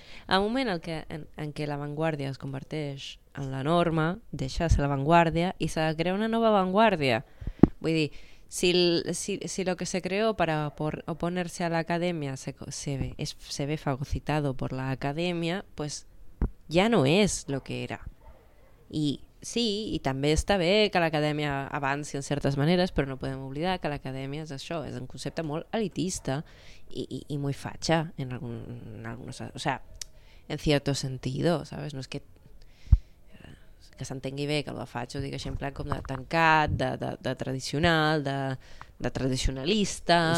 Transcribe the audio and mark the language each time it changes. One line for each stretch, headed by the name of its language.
Catalan: El moment en què la vanguardia es converteix en la norma, deixa de ser la vanguardia i s'ha de crear una nova vanguardia.
Spanish: Vull dir, si lo que se creó para oponerse a la academia se ve fagocitado por la academia, pues ya no es lo que era. Y sí,
Catalan: y també està bé que l'acadèmia avanci en certes maneres, però no podem oblidar que l'acadèmia és això, és un concepte molt elitista i molt fatxa en alguns,
Spanish: o sea, en cierto sentido, ¿sabes?
Catalan: No és que s'entengui bé que el faig, ho dic així en plan com de tancat, de tradicional, de tradicionalista,